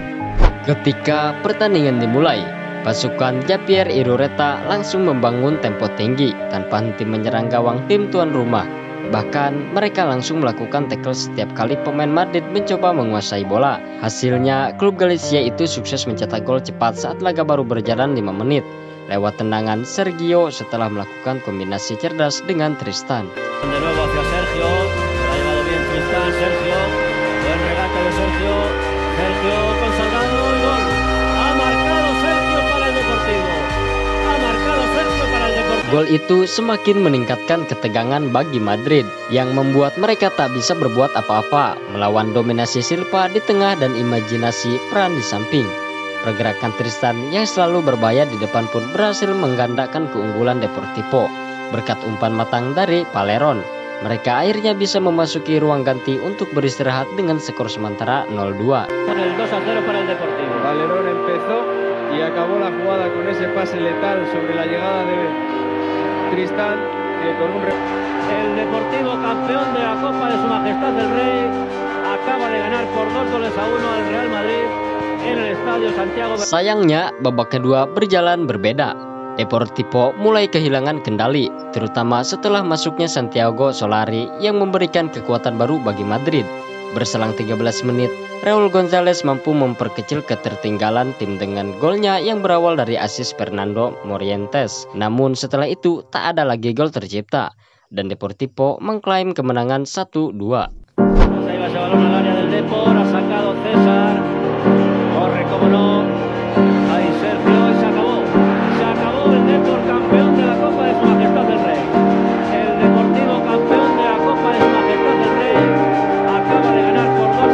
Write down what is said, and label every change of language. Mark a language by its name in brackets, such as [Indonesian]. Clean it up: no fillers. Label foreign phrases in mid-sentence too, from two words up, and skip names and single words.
[Indonesian] Ketika pertandingan dimulai, pasukan Javier Irureta langsung membangun tempo tinggi tanpa henti menyerang gawang tim tuan rumah. Bahkan mereka langsung melakukan tackle setiap kali pemain Madrid mencoba menguasai bola. Hasilnya klub Galicia itu sukses mencetak gol cepat saat laga baru berjalan 5 menit lewat tendangan Sergio setelah melakukan kombinasi cerdas dengan Tristan. [Spanish] De nuevo hacia Sergio, ha llevado bien Tristan, Sergio, buen regate de Sergio, Sergio con Salgado y gol. Ha marcado Sergio para el Deportivo. Ha marcado Sergio para el Deportivo. [Indonesian] Gol itu semakin meningkatkan ketegangan bagi Madrid yang membuat mereka tak bisa berbuat apa-apa melawan dominasi Silva di tengah dan imajinasi peran di samping. Pergerakan Tristan yang selalu berbahaya di depan pun berhasil menggandakan keunggulan Deportivo berkat umpan matang dari Paleron. Mereka akhirnya bisa memasuki ruang ganti untuk beristirahat dengan skor sementara 0-2. [Spanish] Con el 2-0 para el Deportivo. Paleron empezó y acabó la jugada con ese pase letal sobre la llegada de Tristan, que con un... El Deportivo, campeón de la Copa de Su Majestad el Rey, acaba de ganar por 2-1 al Real Madrid en el Estadio Santiago. [Indonesian] Sayangnya babak kedua berjalan berbeda. Deportivo mulai kehilangan kendali, terutama setelah masuknya Santiago Solari yang memberikan kekuatan baru bagi Madrid. Berselang 13 menit, Raúl González mampu memperkecil ketertinggalan tim dengan golnya yang berawal dari asis Fernando Morientes. Namun setelah itu tak ada lagi gol tercipta dan Deportivo mengklaim kemenangan 1-2. [Spanish] Ahí va ese balón al área del Depor, ha sacado César, corre como no, ahí Sergio y se acabó el Depor campeón de la Copa de Su Majestad el Rey. El Deportivo campeón de la Copa de Su Majestad el Rey acaba de ganar por